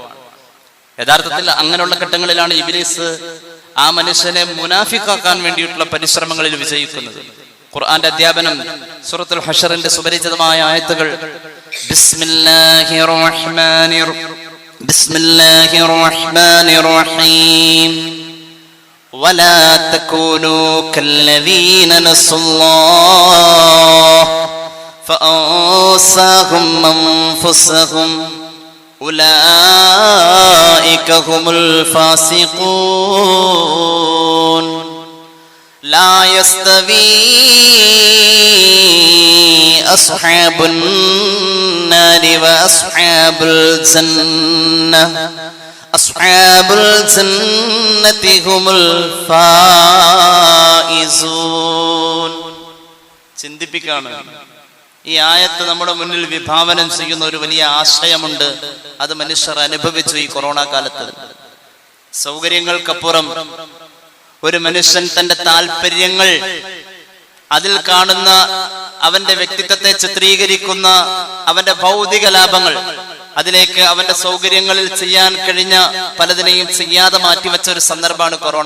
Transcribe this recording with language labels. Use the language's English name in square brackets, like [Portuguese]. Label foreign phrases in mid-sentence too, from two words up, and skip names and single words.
[Malayalam] യഥാർത്ഥത്തിൽ അങ്ങനെയുള്ള ഘട്ടങ്ങളിലാണ് ഇബ്ലീസ് ആ മനുഷ്യനെ മുനാഫിക്കാക്കാൻ വേണ്ടിയിട്ടുള്ള പരിശ്രമങ്ങളിൽ വിജയിക്കുന്നത്. ഖുർആന്റെ അധ്യാപനം സൂറത്തുൽ ഹശറിന്റെ സുപരിചിതമായ ആയത്തുകൾ ബിസ്മില്ലാഹിർ [Arabic] الرحمن الرحيم ولا تكونوا كالذين نسوا الله فأنساهم أنفسهم أولئك هم الفاسقون لا يستوي أصحاب النار وأصحاب الجنة أصحاب الجنة هم الفائزون. [Malayalam] ചിന്തിപ്പിക്കാണ്. ഈ ആയത്ത് നമ്മുടെ മുന്നിൽ വിഭാവനം ചെയ്യുന്ന ഒരു വലിയ ആശയമുണ്ട്. അത് മനുഷ്യർ അനുഭവിച്ചു ഈ കൊറോണ കാലത്ത്. സൗകര്യങ്ങൾക്കപ്പുറം ഒരു മനുഷ്യൻ തന്റെ താല്പര്യങ്ങൾ, അതിൽ കാണുന്ന അവന്റെ വ്യക്തിത്വത്തെ ചിത്രീകരിക്കുന്ന അവന്റെ ഭൗതിക ലാഭങ്ങൾ, അതിലേക്ക് അവന്റെ സൗകര്യങ്ങളിൽ ചെയ്യാൻ കഴിഞ്ഞ പലതിനെയും ചെയ്യാതെ മാറ്റിവെച്ച ഒരു സന്ദർഭമാണ് കൊറോണ.